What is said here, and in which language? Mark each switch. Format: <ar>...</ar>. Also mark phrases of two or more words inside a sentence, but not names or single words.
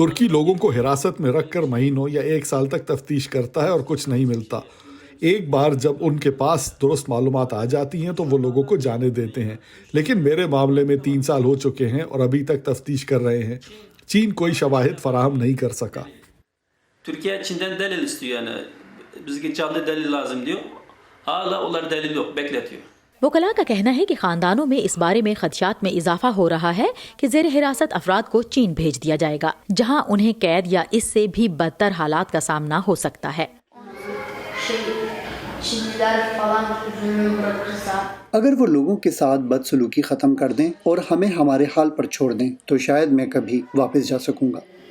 <ur>ترکی لوگوں کو حراست میں رکھ کر مہینوں یا 1 سال تک تفتیش کرتا ہے اور کچھ نہیں ملتا. ایک بار جب ان کے پاس درست معلومات آ جاتی ہیں تو وہ لوگوں کو جانے دیتے ہیں، لیکن میرے معاملے میں 3 سال ہو چکے ہیں اور ابھی تک تفتیش کر رہے ہیں. چین کوئی شواہد فراہم نہیں کر سکا.</ur> <tr>Türkiye Çin'den delil istiyor yani. Bize canlı delil lazım diyor. Hala onlar delil yok, bekletiyor.</tr> <ur>وکلا کا کہنا ہے کہ خاندانوں میں اس بارے میں خدشات میں اضافہ ہو رہا ہے کہ زیر حراست افراد کو چین بھیج دیا جائے گا، جہاں انہیں قید یا اس سے بھی بدتر حالات کا سامنا ہو سکتا ہے. اگر وہ لوگوں کے ساتھ بدسلوکی ختم کر دیں اور ہمیں ہمارے حال پر چھوڑ دیں تو شاید میں کبھی واپس جا سکوں گا.</ur>